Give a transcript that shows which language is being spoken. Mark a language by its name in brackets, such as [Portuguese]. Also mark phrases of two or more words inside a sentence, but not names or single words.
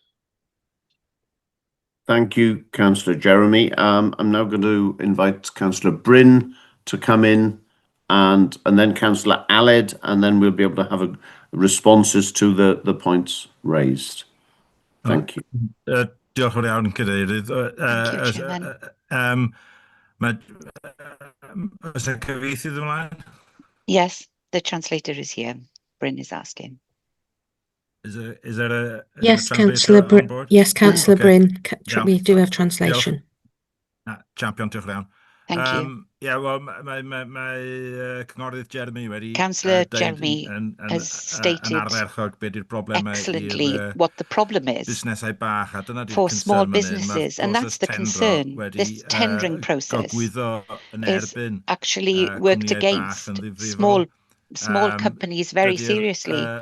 [English] Thank you, Councillor Jeremy. I'm now going to invite Councillor Bryn to come in, and then Councillor Aled, and then we'll be able to have responses to the points raised. Thank you. [Welsh] Diolch yn iawn, Cadeirydd. Oes y cyfieithydd ymlaen? [English] Yes, the translator is here. Bryn is asking. Is there a yes, Councillor Bryn. Yes, Councillor Bryn. We do have [Welsh] Diolch. [English] translation. [Welsh] Champion, diolch yn iawn. [English] Thank you. Yeah, well, [Welsh] mae Cynghorydd Jeremy wedi [English] Councillor Jeremy has stated excellently what the problem is for small businesses, and that's the concern. This tendering process is actually worked against small companies very seriously.